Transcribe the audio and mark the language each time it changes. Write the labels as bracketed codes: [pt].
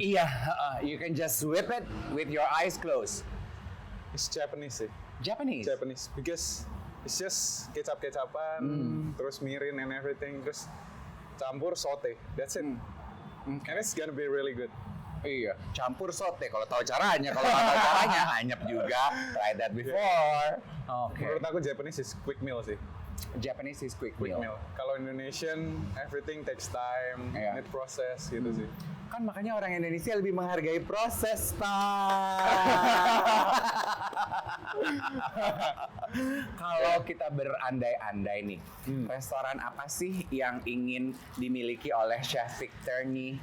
[id] iya, [en] you can just whip it with your eyes closed. it's Japanese sih. Japanese. Japanese because it's just [id] kecap-kecapan, terus [en] mirin and everything, [id] terus campur saute. [en] That's it. And it's gonna be really good. [id] Iya, campur sote kalau tahu caranya. Kalau nggak tahu caranya, anyep juga. [en] Try that before. Oke. [id] Menurut aku [en] Japanese is quick meal sih. Japanese is quick Quick meal. meal. [id] Kalau [en] Indonesian everything takes time, [id] Iya. [en] need process [id] gitu sih. Kan makanya orang Indonesia lebih menghargai proses, Pak. Kalau kita berandai-andai nih, restoran apa sih yang ingin dimiliki oleh Chef Victor nih?